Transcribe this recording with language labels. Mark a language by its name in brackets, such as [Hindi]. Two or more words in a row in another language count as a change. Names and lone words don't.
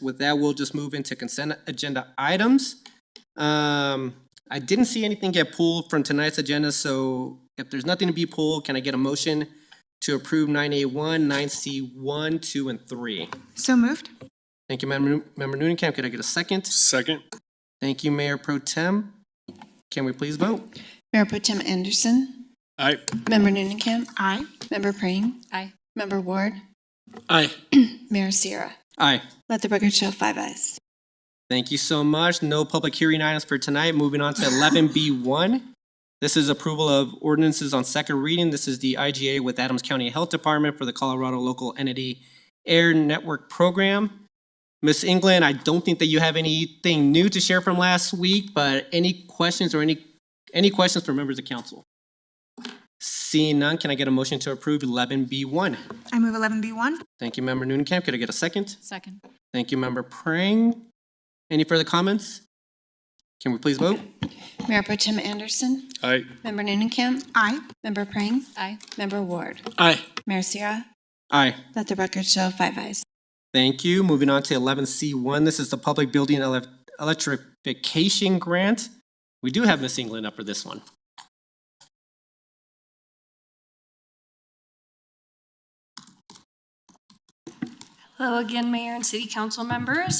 [English] With that, we'll just move into consent agenda items. I didn't see anything get pulled from tonight's agenda, so if there's nothing to be pulled, can I get a motion to approve 9A1, 9C1, 2, and 3? So moved. Thank you, Member Noonekamp. Could I get a second? Second. Thank you, Mayor Pro Tem. Can we please vote? Mayor Pro Tem Anderson. Aye. Member Noonekamp. Aye. Member Prang. Aye. Member Ward. Aye. Mayor Sierra. Aye. Let the record show 5 ayes. Thank you so much. No public hearing items for tonight. Moving on to 11B1. This is approval of ordinances on second reading. This is the IGA with Adams County Health Department for the Colorado Local Entity Air Network Program. Ms. Englund, I don't think that you have anything new to share from last week, but any questions or any questions from members of council? Seeing none, can I get a motion to approve 11B1? I move 11B1. Thank you, Member Noonekamp. Could I get a second? Second. Thank you, Member Prang. Any further comments? Can we please vote? Mayor Pro Tem Anderson. Aye. Member Noonekamp. Aye. Member Prang. Aye. Member Ward. Aye. Mayor Sierra. Aye. Let the record show 5 ayes. Thank you. Moving on to 11C1. This is the Public Building Electrification Grant. We do have Ms. Englund up for this one. Hello again, Mayor and City Council members.